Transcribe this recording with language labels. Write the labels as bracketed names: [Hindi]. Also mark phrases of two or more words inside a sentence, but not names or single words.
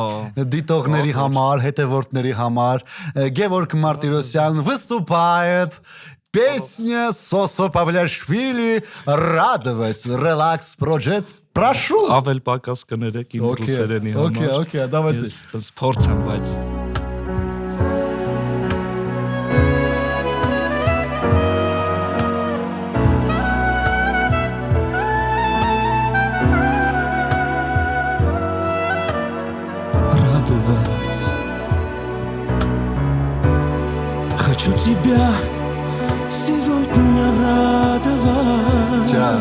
[Armenian] դիտողների համար, հետևորդների համար Գևորգ Մարտիրոսյան [Russian] выступает Песня Сосо Павлиашвили «Радовать». Relax Project. Прошу. [Armenian] Ավել պակաս կներեք իմ ռուսերենի համար [Russian] Okay, давайте. [Armenian] Ես փորձեմ բայց [Russian] Радовать. Хочу тебя сегодня радовать.